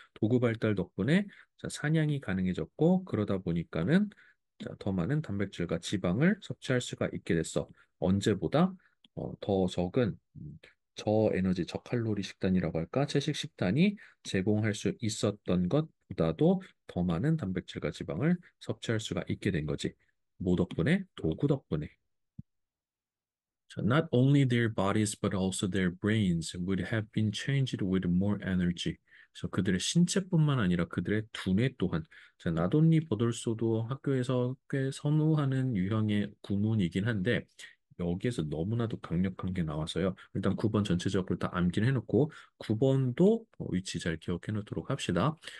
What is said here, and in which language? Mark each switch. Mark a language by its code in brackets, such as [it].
[ko] 도구 발달 덕분에 자, 사냥이 가능해졌고 그러다 보니까는 자, 더 많은 단백질과 지방을 섭취할 수가 있게 됐어. 언제보다 더 적은 저에너지, 저칼로리 식단이라고 할까? 채식 식단이 제공할 수 있었던 것보다도 더 많은 단백질과 지방을 섭취할 수가 있게 된 거지. 뭐 덕분에? 도구 덕분에. [en] So not only their bodies but also their brains would have been changed with more energy. [ko] 그래서 그들의 신체뿐만 아니라 그들의 두뇌 또한 자, 나돈니 버돌소도 학교에서 꽤 선호하는 유형의 구문이긴 한데 여기에서 너무나도 강력한 게 나와서요. 일단 9번 전체적으로 다 암기를 해놓고 9번도 위치 잘 기억해 놓도록 합시다.